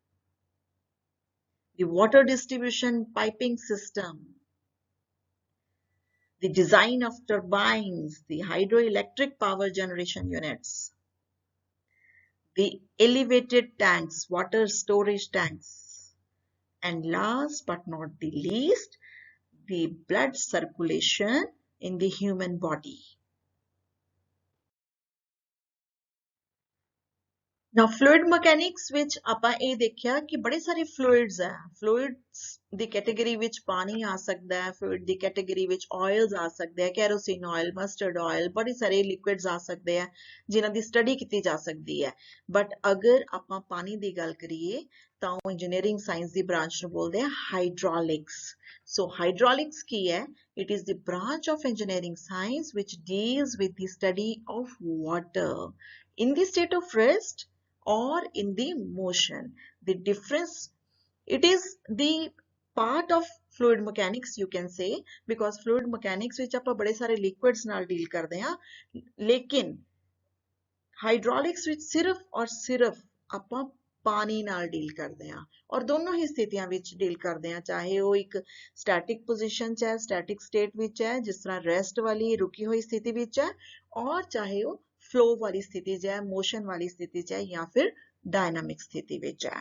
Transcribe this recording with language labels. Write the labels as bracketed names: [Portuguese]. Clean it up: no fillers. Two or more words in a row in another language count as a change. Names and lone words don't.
[English] the water distribution piping system, the design of turbines, the hydroelectric power generation units, the elevated tanks, water storage tanks, and last but not the least, the blood circulation in the human body. Now fluid mechanics [Punjabi] ਵਿੱਚ ਆਪਾਂ ਇਹ ਦੇਖਿਆ ਕਿ ਬੜੇ ਸਾਰੇ fluids ਹੈ। fluids ਦੀ ਕੈਟੇਗਰੀ ਵਿੱਚ ਪਾਣੀ ਆ ਸਕਦਾ ਹੈ, fluid ਦੀ ਕੈਟੇਗਰੀ ਵਿੱਚ oils ਆ ਸਕਦੇ ਆ, [English] kerosene oil, mustard oil, [Punjabi] ਬੜੇ ਸਾਰੇ liquids ਆ ਸਕਦੇ ਆ ਜਿਨ੍ਹਾਂ ਦੀ ਸਟੱਡੀ ਕੀਤੀ ਜਾ ਸਕਦੀ ਹੈ। ਬਟ ਅਗਰ ਆਪਾਂ ਪਾਣੀ ਦੀ ਗੱਲ ਕਰੀਏ ਤਾਂ ਉਹ [English] engineering science [Punjabi] ਦੀ ਬ੍ਰਾਂਚ ਨੂੰ ਬੋਲਦੇ ਆ ਹਾਈਡ੍ਰੋਲਿਕਸ। [English] So hydraulics [Punjabi] ਕੀ ਹੈ? [English] It is the branch of engineering science which deals with the study of water in the state of rest or in the motion. The difference, it is the part of fluid mechanics you can say, because fluid mechanics [Punjabi] ਵਿੱਚ ਆਪਾਂ ਬੜੇ ਸਾਰੇ [English] liquids [Punjabi] ਨਾਲ deal ਕਰਦੇ ਹਾਂ, ਲੇਕਿਨ hydraulics ਵਿੱਚ ਸਿਰਫ ਔਰ ਸਿਰਫ ਆਪਾਂ ਪਾਣੀ ਨਾਲ ਡੀਲ ਕਰਦੇ ਹਾਂ ਔਰ ਦੋਨੋਂ ਹੀ ਸਥਿਤੀਆਂ ਵਿੱਚ ਡੀਲ ਕਰਦੇ ਹਾਂ, ਚਾਹੇ ਉਹ ਇੱਕ [English] static position [Punjabi] 'ਚ ਹੈ, [English] static state [Punjabi] ਵਿੱਚ ਹੈ ਜਿਸ ਤਰ੍ਹਾਂ ਰੈਸਟ ਵਾਲੀ ਰੁਕੀ ਹੋਈ ਸਥਿਤੀ ਵਿੱਚ ਹੈ, ਔਰ ਚਾਹੇ ਉਹ ਫਲੋ ਵਾਲੀ ਸਥਿਤੀ 'ਚ ਹੈ, ਮੋਸ਼ਨ ਵਾਲੀ ਸਥਿਤੀ 'ਚ ਹੈ ਜਾਂ ਫਿਰ ਡਾਇਨਾਮਿਕ ਸਥਿਤੀ ਵਿੱਚ ਹੈ।